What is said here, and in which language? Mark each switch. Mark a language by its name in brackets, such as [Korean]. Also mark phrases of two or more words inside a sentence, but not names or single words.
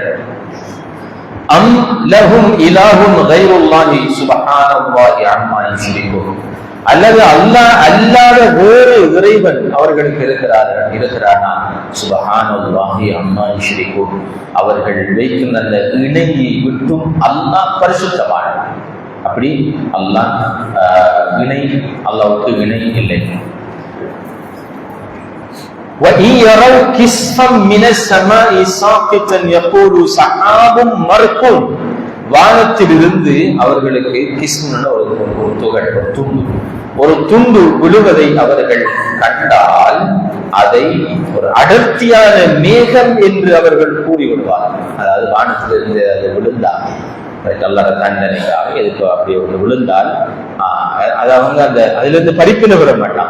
[Arabic] أم لهم إله غير الله سبحان الله عما يشركون, [Tamil] அல்லது அல்லாஹ் அல்லாத வேறு இறைவன் அவர்களுக்கு இருக்கிறானா? [Arabic] سبحان الله عما يشركون, [Tamil] அவர்கள் வைக்கும் அந்த இணையை விட்டும் அல்லாஹ் பரிசுத்தமானவன். அப்படி அல்லாஹ் இணை, அல்லாஹ்வுக்கு இணை இல்லை. [Arabic] وَإِنْ يَرَوْا كِسْفًا مِنَ السَّمَاءِ سَاقِطًا يَقُولُوا سَحَابٌ مَرْكُومٌ, [Tamil] வானத்திலிருந்து அவர்களுக்கு கிஸ்முன ஒரு துண்டு விழுவதை அவர்கள் கண்டால் அதை ஒரு அடர்த்தியான மேகம் என்று அவர்கள் கூறிவிடுவார்கள். அதாவது வானத்திலிருந்து அது விழுந்தால் அல்லாஹ் தண்டனைக்காக எதுக்கு அப்படி ஒன்று விழுந்தால் அது அவங்க அந்த அதிலிருந்து படிப்பின விட மாட்டாங்க.